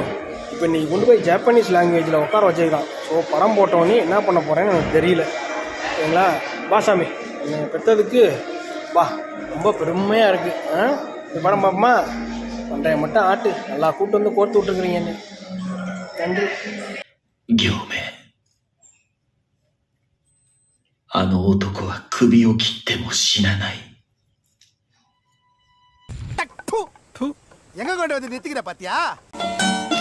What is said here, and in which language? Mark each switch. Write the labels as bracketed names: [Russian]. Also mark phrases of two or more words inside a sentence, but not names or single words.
[Tamil] இப்போ இன்றைக்கி கொண்டு போய் [English] Japanese language [Tamil] உட்கார வச்சுருக்கான். ஸோ படம் போட்டவொடனே என்ன பண்ண போகிறேன்னு எனக்கு தெரியல, சரிங்களா? வா சாமி, என்னை பெற்றதுக்கு வா, ரொம்ப பெருமையாக இருக்குது. இந்த படம் பார்ப்போமா? பண்டைய மட்டும் ஆட்டு, நல்லா கூப்பிட்டு வந்து கோர்த்து விட்டுருக்குறீங்க என்ன. நன்றி. [Japanese] あの男は首を切っても死なない。 [Tamil] எங்க கொண்டு வந்து நிறுத்திக்கிற பாத்தியா?